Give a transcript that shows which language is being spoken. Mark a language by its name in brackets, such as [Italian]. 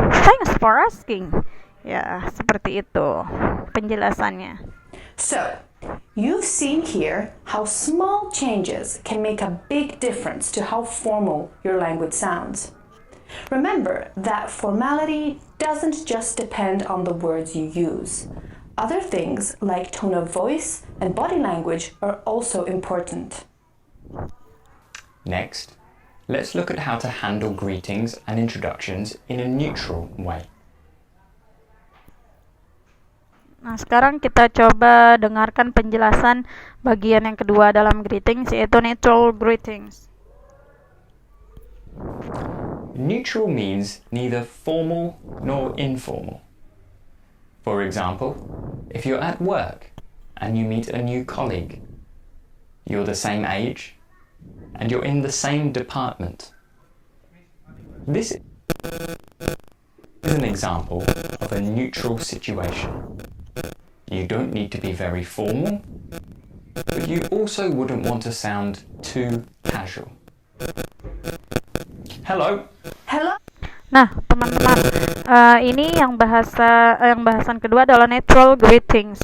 [English] Thanks for asking. [Indonesian] Ya, seperti itu penjelasannya. [English] So, you've seen here how small changes can make a big difference to how formal your language sounds. Remember that formality doesn't just depend on the words you use. Other things like tone of voice and body language are also important. Next, let's look at how to handle greetings and introductions in a neutral way. Nah, sekarang kita coba dengarkan penjelasan bagian yang kedua dalam greetings, yaitu neutral greetings. Neutral means neither formal nor informal. For example, if you're at work and you meet a new colleague, you're the same age, and you're in the same department. This is an example of a neutral situation. You don't need to be very formal, but you also wouldn't want to sound too casual. Hello. Hello? [Indonesian] Nah, teman-teman, ini yang bahasan kedua adalah neutral greetings.